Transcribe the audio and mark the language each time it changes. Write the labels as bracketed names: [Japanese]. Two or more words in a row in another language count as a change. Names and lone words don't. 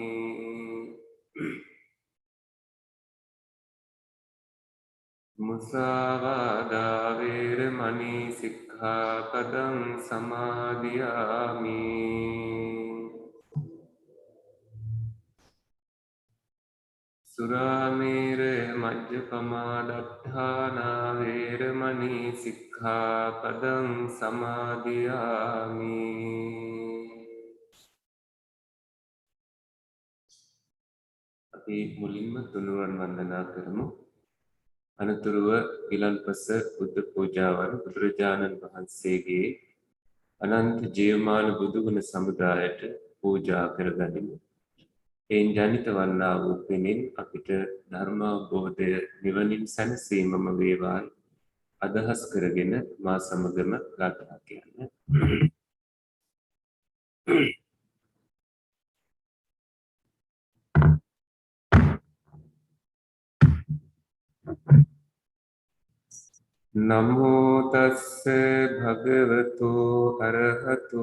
[Pali] มุสาวาทาเวรมณีสิกขาปดังสมาธิยามิ สุราเมรมัจจปมาดัฏฐานาเวรมณีสิกขาปดังสมาธิยามิ [Sinhala] අපි මුලින්ම තුනුරුවන් වන්දනා කරමු. අනතුරුව ගිලන්පස බුද්ධ පූජාවන් බුදුරජාණන් වහන්සේගේ අනන්ත ජීවමාන බුදුගුණ සමුදායට පූජා කරගනිමු. එයින් ජනිත වන්නා වූ පිණින් අපිට ධර්මාවබෝධය නිවනින් සැනසීමම වේවා අදහස් කරගෙන මා සමගම ගාථා කියන්න. [Pali] නමෝ තස්ස භගවතු අරහතු